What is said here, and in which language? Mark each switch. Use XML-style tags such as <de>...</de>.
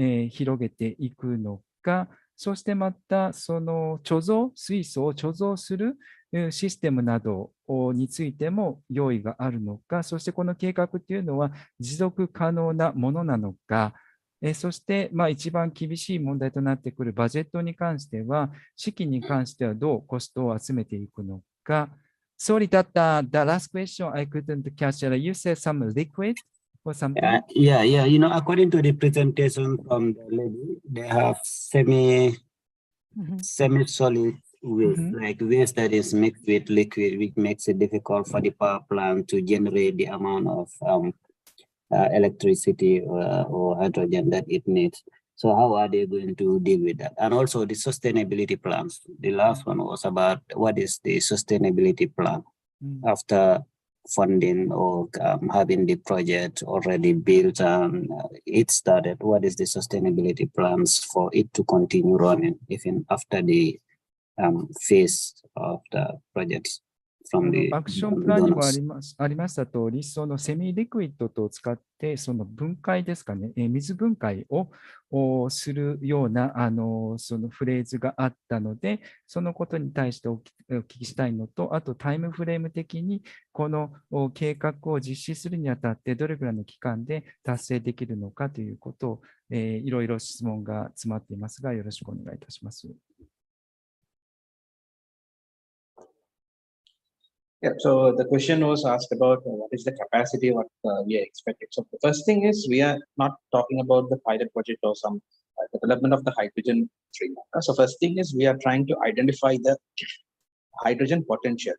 <ja>広げていくのか、そしてまたその水素を貯蔵するシステムなどについても用意があるのか、そしてこの計画というのは持続可能なものなのか、そして一番厳しい問題となってくるバジェットに関しては、資金に関してはどうコストを集めていくのか。</ja> <en>Sorry that the last question I couldn't catch. You said some liquid or something? Yeah. You know, according to the presentation from the lady, they have semi-solid waste, like waste that is mixed with liquid, which makes it difficult for the power plant to generate the amount of electricity or hydrogen that it needs. So how are they going to deal with that? And also the sustainability plans. The last one was about what is the sustainability plan after funding or having the project already built and it started. What is the sustainability plans for it to continue running even after the phase of the projects from the</en> <ja>アクションプランにも</ja> <en>donors?</en> <ja>ありました通り、そのセミリクイッドと使って、その分解ですかね、水分解をするようなそのフレーズがあったので、そのことに対してお聞きしたいのと、あとタイムフレーム的にこの計画を実施するにあたってどれくらいの期間で達成できるのかということを、いろいろ質問が詰まっていますが、よろしくお願いいたします。</ja> <en>Yeah, so the question was asked about what is the capacity, what we are expecting. So the first thing is we are not talking about the pilot project or some development of the hydrogen Sri Lanka. So first thing is we are trying to identify the hydrogen potential.</en>